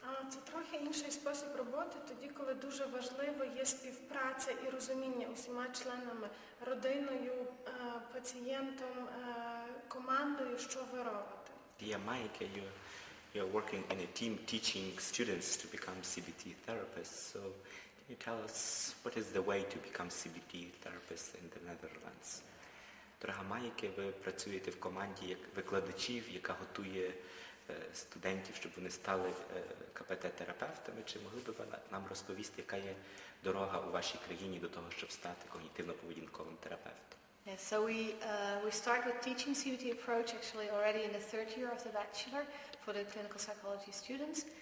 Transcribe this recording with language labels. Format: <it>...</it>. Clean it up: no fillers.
<uk>Це трохи інший спосіб роботи, тоді, коли дуже важливо є співпраця і розуміння усіма членами, родиною, пацієнтом, командою, що ви робите.</uk> <en>Dear Maaіке, you're working in a team teaching students to become CBT therapists. So can you tell us what is the way to become CBT therapists in the Netherlands?</en> <uk>Дорога Мааіке, ви працюєте в команді як викладачів, яка готує студентів, щоб вони стали КПТ-терапевтами. Чи могли б ви нам розповісти, яка є дорога у вашій країні до того, щоб стати когнітивно-поведінковим терапевтом?</uk> <en>Yeah, so we start with teaching CBT approach actually already in the third year of the bachelor for the clinical psychology students.</en>